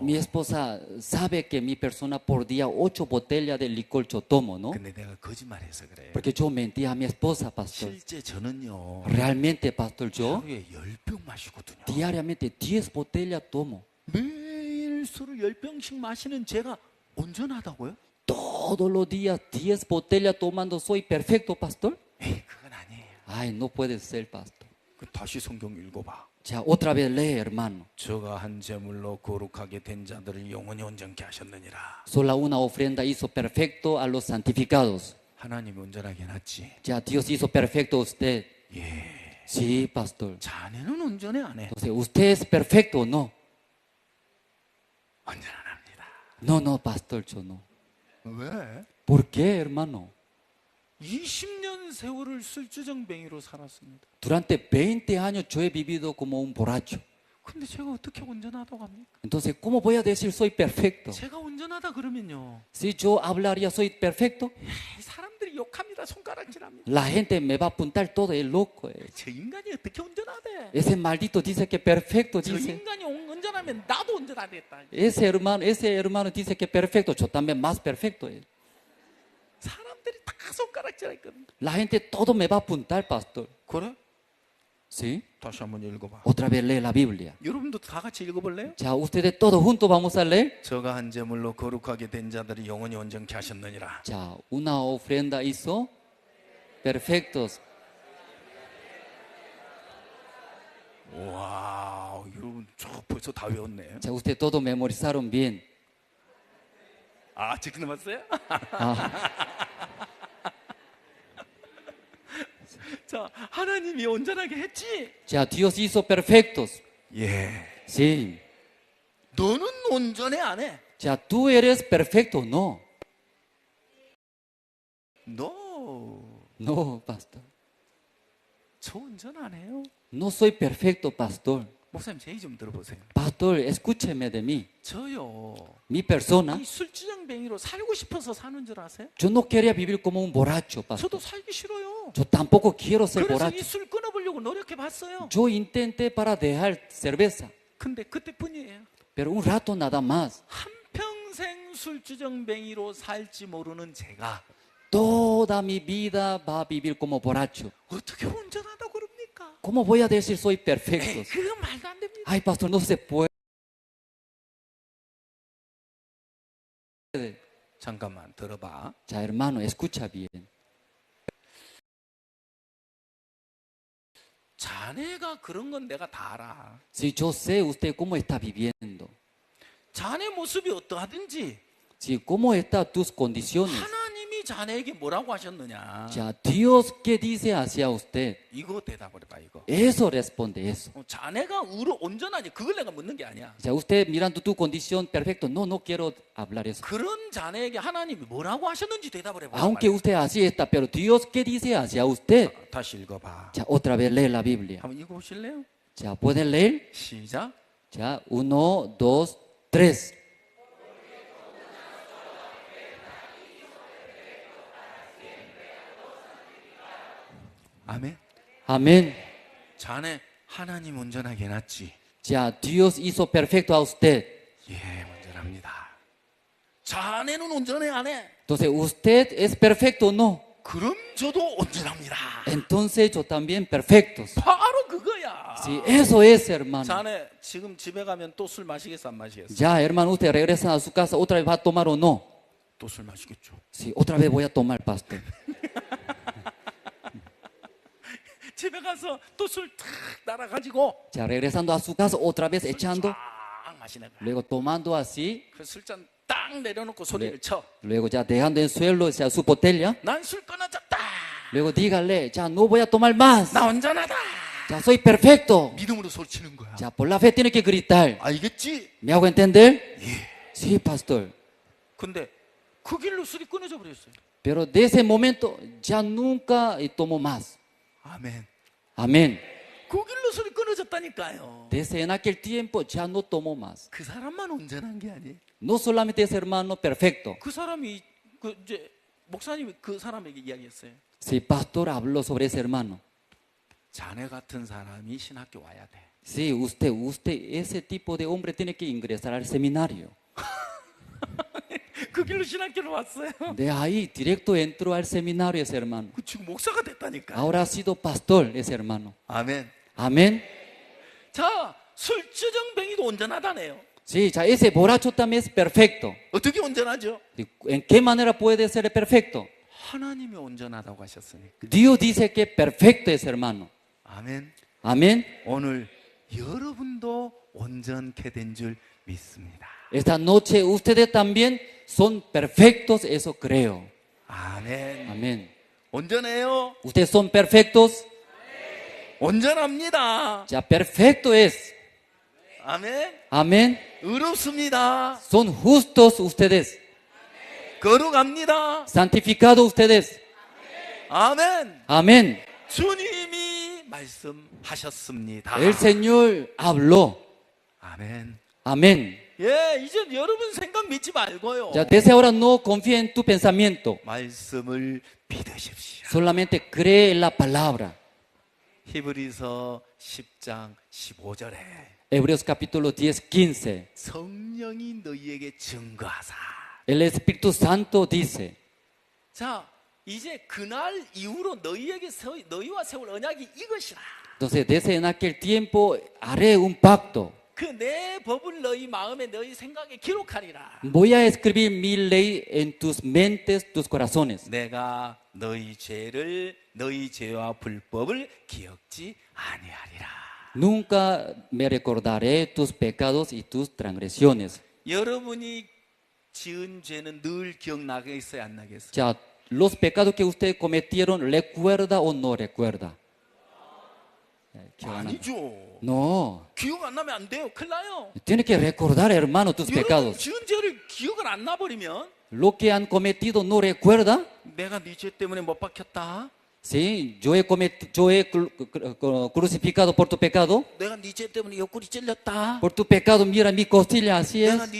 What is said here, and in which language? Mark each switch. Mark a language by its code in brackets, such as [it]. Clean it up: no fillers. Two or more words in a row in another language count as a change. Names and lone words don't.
[es] Mi esposa sabe que mi persona por día 8 botellas de licor yo tomo, ¿no? [ko] 근데 내가 거짓말해서 그래요. [es] Porque yo mentí a mi esposa, pastor. [ko] 실제 저는요. [es] Realmente, pastor, yo [ko] 하루에 10병 마시거든요. [es] diariamente 10 botellas tomo. [ko] 매일 술을 10병씩 마시는 제가 온전하다고요? [es] Todos los días 10 botellas tomando, ¿soy perfecto, pastor? [ko] 에이, 그건 아니에요. [es] Ay, no puede ser, pastor. [ko] 그 다시 성경 읽어봐. [es] Ya, otra vez lee, hermano. [ko] 저가 한 제물로 거룩하게 된 자들을 영원히 온전케 하셨느니라. [es] Sola una ofrenda hizo perfecto a los santificados. [ko] 하나님이 온전하게 해놨지. [es] Ya, Dios hizo perfecto a usted. [ko] 예. [es] Sí, pastor. [ko] 자네는 온전해 안 해? [es] Entonces, ¿usted es perfecto o no? [ko] 온전 안 합니다. [es] No, no, pastor, yo no. [ko] 왜? [es] ¿Por qué, hermano? [ko] 20년 세월을 술주정뱅이로 살았습니다. [es] Durante 20 años yo he vivido como un borracho. [ko] 근데 제가 어떻게 온전하다고 합니까? [es] Entonces, ¿cómo voy a decir soy perfecto? [ko] 제가 온전하다 그러면요. [es] Si yo hablaría soy perfecto, [ko] 사람들이 욕합니다. 손가락질합니다. [es] la gente me va a apuntar todo, es loco. [ko] 저 인간이 어떻게 온전하대? [es] Ese maldito dice que perfecto, [ko] 저 [es] dice. [ko] 인간이 온전하면 나도 온전하겠다. [es] Ese hermano dice que perfecto, yo también más perfecto. [ko] 사람들이 다 손가락질했거든. [es] La gente todo me va a apuntar, pastor. [ko] 그래? [es] ¿Sí? [ko] 다시 한번 읽어봐. [es] Otra vez lee la Biblia. [ko] 여러분도 다 같이 읽어볼래요? [es] Ya, ustedes todos juntos vamos a leer. [ko] 저가 한 제물로 거룩하게 된 자들이 영원히 온전케 하셨느니라. [es] Ya, una ofrenda hizo perfectos. [ko] 와, 여러분 저 벌써 다 외웠네. [es] Ya, ustedes todos memorizaron bien. [ko] 아, 지금 남았어요? 자, 하나님이 온전하게 했지? [es] Ya, Dios hizo perfectos. [ko] 예. [es] Sí. [ko] 너는 온전해 안 해? [es] Ya, tú eres perfecto, no. No, pastor. [ko] 저 온전 안 해요. [es] No soy perfecto, pastor. [ko] 목사님 제 얘기 좀 들어보세요. [es] Pastor, escúcheme de mí. [ko] 저요. [es] Mi persona, [ko] 이 술주정뱅이로 살고 싶어서 사는 줄 아세요? [es] yo no quería vivir como un borracho, pastor. [ko] 저도 살기 싫어요. [es] Yo tampoco quiero ser [ko] 그래서 [es] borracho. [ko] 이 술 끊어보려고 노력해 봤어요. [es] Yo intenté para dejar cerveza, [ko] 근데 그때뿐이에요. [es] pero un rato nada más. [ko] 한평생 술주정뱅이로 살지 모르는 제가 [es] Toda mi vida va a vivir como borracho. [ko] 어떻게 온전하다고 그럽니까? [es] ¿Cómo voy a decir soy perfecto? [ko] 그건 말도 안 됩니다. [es] Ay, pastor, no se puede. [ko] 잠깐만 들어봐. [es] Ya, hermano, escucha bien. [ko] 자네가 그런 건 내가 다 알아. [es] Si yo sé usted cómo está viviendo, [ko] 자네 모습이 어떠하든지 [es] si cómo están tus condiciones, [ko] 하나님이 자네에게 뭐라고 하셨느냐. [es] ya Dios qué dice hacia usted, [ko] 이거 대답을 해봐 이거. [es] eso responde eso. [ko] 자네가 온전하지 그걸 내가 묻는 게 아니야. [es] Ya usted mirando tu condición perfecto, no quiero hablar eso. [ko] 그런 자네에게 하나님이 뭐라고 하셨는지 대답을 해봐. [es] Aunque usted así está, pero Dios qué dice hacia usted. [ko] 다시 읽어봐. [es] Ya otra vez lee la Biblia. [ko] 한번 읽어보실래요? [es] Ya pueden leer. [ko] 시작. [es] Ya 1, 2, 3. [ko] 아멘. [es] Amén. [ko] 자네 하나님 온전하게 해놨지. [es] Ya Dios hizo perfecto a usted. [ko] 예, 온전합니다. 자네는 온전해 안 해? [es] Entonces, ¿usted es perfecto o no? [ko] 그럼 저도 온전합니다. [es] Entonces, yo también perfectos. [ko] 바로 그거야. [es] Sí, eso es, hermano. [ko] 자네 지금 집에 가면 또 술 마시겠어 안 마시겠어? [es] Ya, hermano, usted regresa a su casa, ¿otra vez va a tomar o no? [ko] 또 술 마시겠죠. [es] Sí, otra vez voy a tomar, pastor. [ko] 집에 가서 또 술 탁 따라가지고 [es] Ya, regresando a su casa, otra vez echando, [ko] 쫙 마시는 거야. [es] luego tomando así, [ko] 그 술잔 딱 내려놓고 소리를 쳐. [es] luego ya dejando en el suelo ya, su botella, [ko] 난 술 끊어졌다. [es] luego dígale, ya no voy a tomar más. [ko] 나 온전하다. [es] Ya soy perfecto. [ko] 믿음으로 소리치는 거야. [es] Ya, por la fe tiene que gritar. [ko] 알겠지? [es] ¿Me hago entender? [ko] 예. [es] Sí, pastor. [ko] 근데 그 길로 술이 끊어져 버렸어요. [es] Pero de ese momento ya nunca tomo más. [ko] 아멘. [es] Amén. [ko] 그 길로 술이 끊어졌다니까요. [es] Desde en aquel tiempo ya no tomo más. [ko] 그 사람만 온전한 게 아니에요. [es] No solamente es hermano perfecto. [ko] 그 사람이 그 이제 목사님이 그 사람에게 이야기했어요. [es] Si pastor habló sobre ese hermano. [ko] 자네 같은 사람이 신학교 와야 돼. [es] Sí, usted, ese tipo de hombre tiene que ingresar al seminario. [ko] 그 길로 신학교를 왔어요. [es] De ahí directo entró al seminario ese hermano. [ko] 지금 목사가 됐다니까. [es] Ahora ha sido pastor ese hermano. [ko] 아멘. [es] Amén. [ko] 자, 술주정뱅이도 온전하다네요. [es] Sí, ya ese borracho también es perfecto. [ko] 어떻게 온전하죠? [es] ¿En qué manera puede ser perfecto? [ko] 하나님이 온전하다고 하셨으니까. [es] Dios dice que perfecto es hermano. [ko] 아멘. [es] Amén. [ko] 오늘 여러분도 온전케 된 줄 믿습니다. [es] Esta noche ustedes también son perfectos, eso creo. [ko] 아멘. [es] Amén. [ko] 온전해요. [es] Ustedes son perfectos. [ko] 온전합니다. [es] Ya perfecto es. [ko] 아멘. [es] Amén. [ko] 의롭습니다. [es] Son justos ustedes. [ko] 거룩합니다. [es] Santificados ustedes. [ko] 아멘. [es] Amén. [ko] 주님이 말씀하셨습니다. [es] El Señor habló. [ko] 아멘. [es] Amén. [ko] 예, 이제 여러분 생각 믿지 말고요. [es] Ya desde ahora no confía en tu pensamiento. [ko] 말씀을 믿으십시오. [es] Solamente cree en la palabra. [ko] 히브리서 10장 15절에 [es] Hebreos capítulo 10, 15. [ko] 성령이 너희에게 증거하사. [es] El Espíritu Santo dice. [ko] 자, 이제 그날 이후로 너희와 세울 언약이 이것이라. [es] Entonces, desde en aquel tiempo haré un pacto. [ko] 그 내 법을 너희 마음에 너희 생각에 기록하리라. [es] Voy a escribir mi ley en tus mentes, tus corazones. [ko] 내가 너희 죄와 불법을 기억지 아니하리라. [es] Nunca me recordaré tus pecados y tus transgresiones. [ko] 여러분이 지은 죄는 늘 기억나게 있어야 안 나겠어요? [es] Ya, los pecados que ustedes cometieron, ¿recuerda o no recuerda? [ko] 아니죠. [es] No. [ko] 기억 안 나면 안 돼요. 큰일 나요. [es] Tiene que recordar, hermano, tus [ko] 여러분 [es] pecados. [ko] 지은 죄를 기억을 안 나버리면 [es] Lo que han cometido no recuerda. [ko] 내가 네 죄 때문에 못 박혔다. [es] Sí, yo he crucificado por tu pecado. [ko] 내가 네 죄 때문에 옆구리 찔렸다. [es] Por tu pecado, mira mi costilla, así [ko] 내가 [es] es.